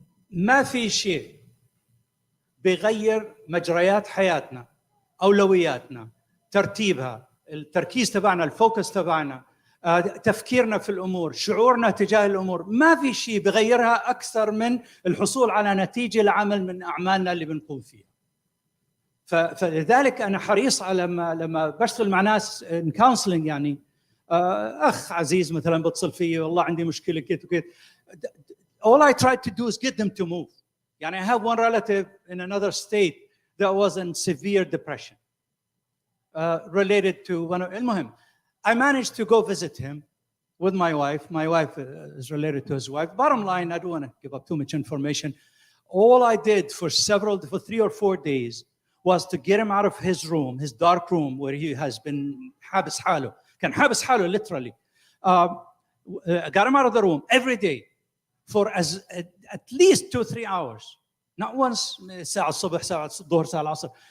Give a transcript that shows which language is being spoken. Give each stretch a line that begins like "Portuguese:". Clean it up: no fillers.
Arabic: ما في شيء بيغير مجريات حياتنا، أولوياتنا، ترتيبها، التركيز تبعنا، الفوكس تبعنا، تفكيرنا في الأمور، شعورنا تجاه الأمور، ما في شيء بغيرها أكثر من الحصول على نتيجة لعمل من أعمالنا اللي بنقوم فيها. فلذلك أنا حريص على لما بشتغل مع ناس
English: in counseling
Arabic: يعني أخ عزيز مثلا بتصل فيه والله عندي مشكلة كده وكده.
English: All I tried to do is get them to move.
Arabic: يعني
English: I have one relative in another state that was in severe depression related to one of
Arabic: المهم.
English: I managed to go visit him with my wife. My wife is related to his wife. Bottom line, I don't want to give up too much information. All I did for 3 or 4 days was to get him out of his room, his dark room, where he has been
Arabic: حابس حاله. كان حابس حاله
English: literally. Got him out of the room every day for at least 2-3 hours. Not once
Arabic: ساعة الصبح, ساعة الظهر, ساعة العصر.